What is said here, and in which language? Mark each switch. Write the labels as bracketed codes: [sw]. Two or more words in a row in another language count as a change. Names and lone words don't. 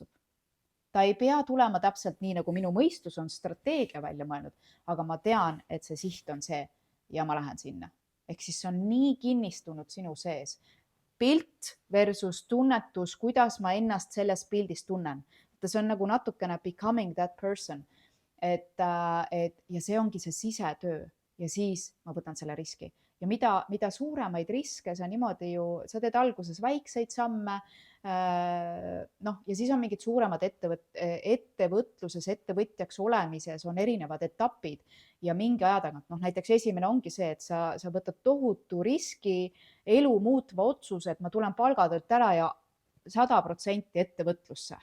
[et] Ta ei pea tulema täpselt nii, nagu minu mõistus on strateegia välja mõelnud, aga ma tean, et see siht on see ja ma lähen sinna. Ehk siis see on nii kinnistunud sinu sees. pilt versus tunnetus, kuidas ma ennast selles pildis tunnen. See on nagu natukene [en] becoming that person. [et] Ja see ongi see sisetöö ja siis ma võtan selle riski. Ja mida suuremaid riske sa niimoodi sa teed alguses väikseid samme, ja siis on mingid suuremad ettevõtluses, ettevõtjaks olemises on erinevad etapid ja mingi aja tagant, näiteks esimene ongi see, et sa võtad tohutu riski, elu muutva otsuse, et ma tulen palgatöölt ära ja 100% ettevõtlusse.